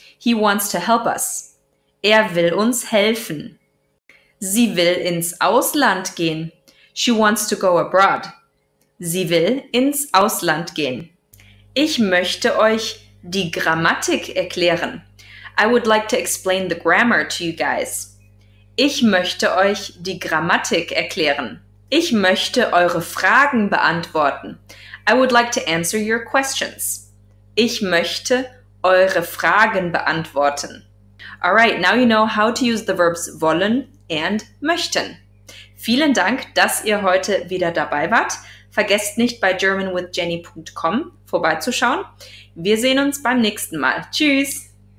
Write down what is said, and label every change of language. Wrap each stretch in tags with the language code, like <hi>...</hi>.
<en>He wants to help us.</en> <de>Er will uns helfen. Sie will ins Ausland gehen.</de> <en>She wants to go abroad.</en> <de>Sie will ins Ausland gehen. Ich möchte euch die Grammatik erklären.</de> <en>I would like to explain the grammar to you guys.</en> <de>Ich möchte euch die Grammatik erklären. Ich möchte eure Fragen beantworten.</de> <en>I would like to answer your questions.</en> <de>Ich möchte eure Fragen beantworten.</de> <en>Alright, now you know how to use the verbs wollen and möchten.</en> <de>Vielen Dank, dass ihr heute wieder dabei wart. Vergesst nicht, bei germanwithjenny.com vorbeizuschauen. Wir sehen uns beim nächsten Mal. Tschüss!</de>